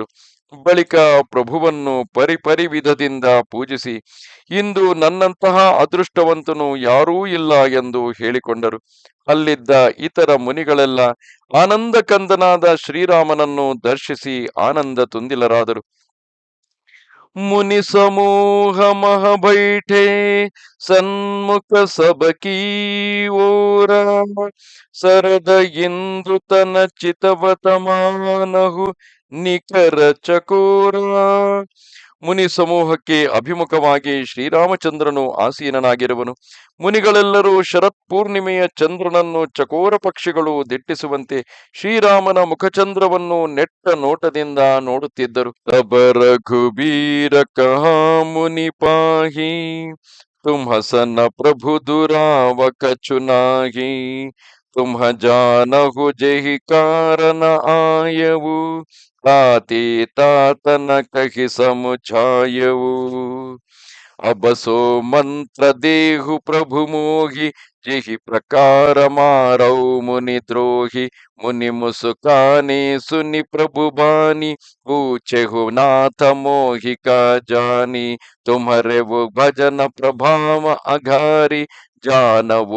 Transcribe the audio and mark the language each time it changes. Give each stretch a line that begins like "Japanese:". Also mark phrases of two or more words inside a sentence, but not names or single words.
Kannada: ಬಳಿಕ ಪ್ರಭುವನ್ನು ಪರಿಪರಿವಿಧದಿಂದ ಪೂಜಿಸಿ, ಇಂದು ನನ್ನಂತಹ ಅದೃಷ್ಟವಂತನು ಯಾರೂ ಇಲ್ಲ ಎಂದು ಹೇಳಿಕೊಂಡರು. ಅಲ್ಲಿದ್ದ ಇತರ ಮುನಿಗಳೆಲ್ಲ ಆನಂದ ಕಂದನಾದ ಶ್ರೀರಾಮನನ್ನು ದರ್ಶಿಸಿ ಆನಂದ ತುಂದಿಲರಾದರು.
Awadhi: मुनि समूह मह बैठे सन्मुख सबकी ओरा सरद इंद्र तन चितवत मानहु निकर चकोरा
Kannada: ಮುನಿ ಸಮೂಹಕ್ಕೆ ಅಭಿಮುಖವಾಗಿ ಶ್ರೀರಾಮಚಂದ್ರನು ಆಸೀನನಾಗಿರುವನು. ಮುನಿಗಳೆಲ್ಲರೂ ಶರತ್ ಪೂರ್ಣಿಮೆಯ ಚಂದ್ರನನ್ನು ಚಕೋರ ಪಕ್ಷಿಗಳು ದಿಟ್ಟಿಸುವಂತೆ ಶ್ರೀರಾಮನ ಮುಖಚಂದ್ರವನ್ನು ನೆಟ್ಟ ನೋಟದಿಂದ ನೋಡುತ್ತಿದ್ದರು.
Awadhi: तब रघुबीर कहा मुनि पाहीं, तुम हसन प्रभु दुराव कछु नाहीं, तुम्ह जानहु जेहि कारन आयउँ, ताते तातन कहि समुझायउँ. अबसो मंत्र देहु प्रभु मोहि, जिहि प्रकार मारौ मुनि द्रोही, मुनि मुस्काने सुनि प्रभु बानी, पूछेहु नाथ मोहि का जानी, तुम्हारे वो भजन प्रभाव अघारी, जानवो